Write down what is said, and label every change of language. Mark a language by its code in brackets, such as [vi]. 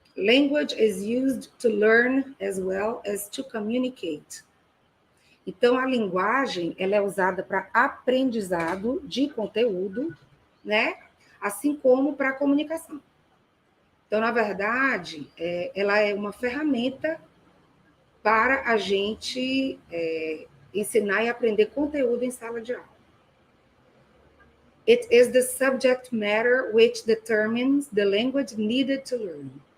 [en] Language is used to learn as well as to communicate. [pt] Então, a linguagem ela é usada para aprendizado de conteúdo, né? Assim como para comunicação. Então, na verdade, ela é uma ferramenta para a gente ensinar e aprender conteúdo em sala de aula. [en] It is the subject matter which determines the language needed to learn.